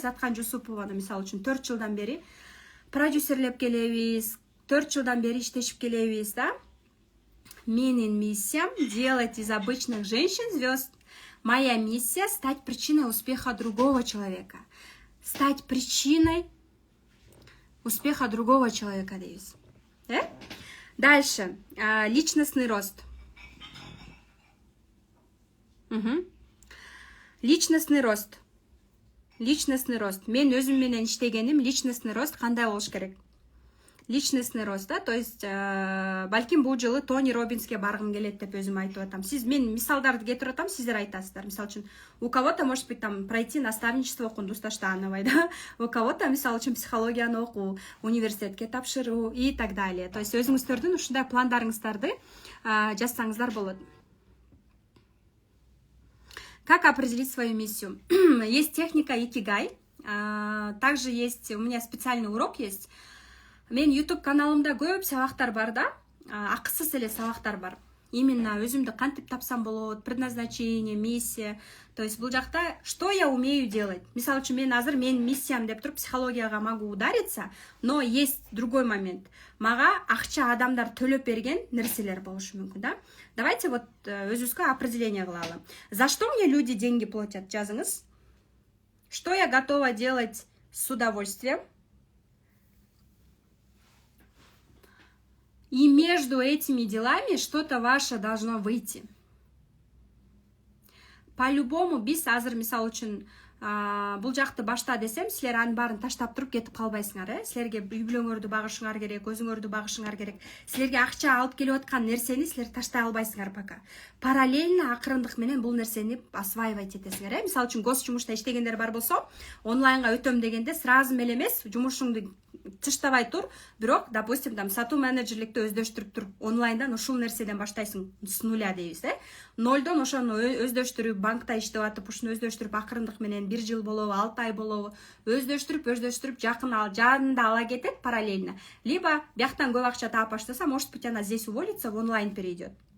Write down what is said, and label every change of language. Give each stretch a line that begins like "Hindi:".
Kyrgyz: Заткан Жусупованы мисалы үчүн 4 жылдан бери продюсерлеп келебиз, 4 жылдан бери иштешип келебиз да. Менин миссиям
Russian: делать из обычных женщин звезд. Моя миссия стать причиной успеха другого человека. Стать причиной успеха другого человека, дейбиз. Дальше. Личностный рост. Личностный рост. Личностный рост.
Kyrgyz: Мен өзүм менен иштегеним личностный рост кандай болуш керек? Личностный рост, да, то есть балким бул жылы Тони Роббинске баргым келет деп өзүм айтып атам. Мен мисалдарды кетирип атам, сиздер айтасыздар. Мисалы үчүн,
Russian: у кого-то может быть там пройти наставничество Кундуз Таштановой, да, у кого-то
Kyrgyz: мисалы үчүн психологияны окуу, университетке тапшыруу
Russian: и так далее.
Kyrgyz: То есть өзүңүздөрдүн ушундай пландарыңыздарды жазсаңыздар болот.
Russian: Как определить свою миссию? Есть техника икигай. Также есть, у меня специальный урок есть.
Kyrgyz: Мен YouTube каналымда көп сабактар бар да, акысыз эле сабактар бар. Именно өзүмдү кантип тапсам болот, предназначение, миссия. То есть бул жакта
Russian: что я умею делать.
Kyrgyz: Мисалы үчүн мен азыр менин миссиям деп туруп психологияга
Russian: могу удариться, но есть другой момент.
Kyrgyz: Мага акча адамдар төлөп берген нерселер болушу мүмкүн да.
Russian: Давайте вот
Kyrgyz: өзүбүзгө определение кылалы.
Russian: За что мне люди деньги платят?
Kyrgyz: Жазыңыз.
Russian: Что я готова делать с удовольствием? И между этими делами что-то ваше должно выйти.
Kyrgyz: По-любому биз азыр мисалы үчүн бул жакты башта десем, силер анын баарын таштап туруп кетип калбайсыңар, Силерге үй бүлөңөрдү багышыңар керек, өзүңөрдү багышыңар керек. Силерге акча алып келип аткан нерсени силер таштай албайсыңар пока. Параллельно акырындык менен бул нерсени осваивать этесиңер, Мисалы үчүн гос жумушта иштегендер бар болсо, онлайнга өтөм дегенде сразу эле эмес, жумушуңду тыштабай тур, бирок, допустим, там сатуу менеджерликти өздөштүрүп туруп, онлайндан ушул нерседен баштайсың
Russian: с нуля
Kyrgyz: дейбиз, Нолдон ошону өздөштүрүп, банкта иштеп атып, ушуну өздөштүрүп, акырындык менен 1 жыл болобу, 6 ай болобу, өздөштүрүп, жанында ала кетет параллельно.
Russian: Либо
Kyrgyz: бияктан көп акча таап баштаса,
Russian: может быть, она здесь уволится, в онлайн перейдет.